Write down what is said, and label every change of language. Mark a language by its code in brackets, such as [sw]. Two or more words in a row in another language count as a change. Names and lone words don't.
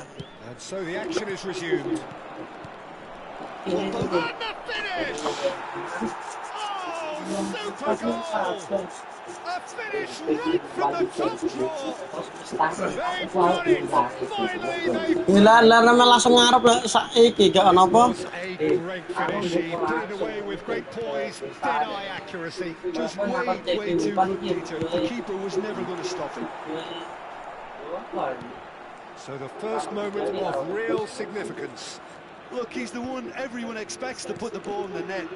[en] And so the action is resumed. And the finish! Oh, super goal! A finish right from the top draw. They've done it. Finally, they've [jv] Lar nama langsung ngarep lah saiki gak ono apa. [en] a great finish. He put it away with great poise, dead-eye accuracy. Just way too good, Peter. The keeper was never going to stop him. So the first moment of real significance. Look, he's the one everyone expects to put the ball in the net.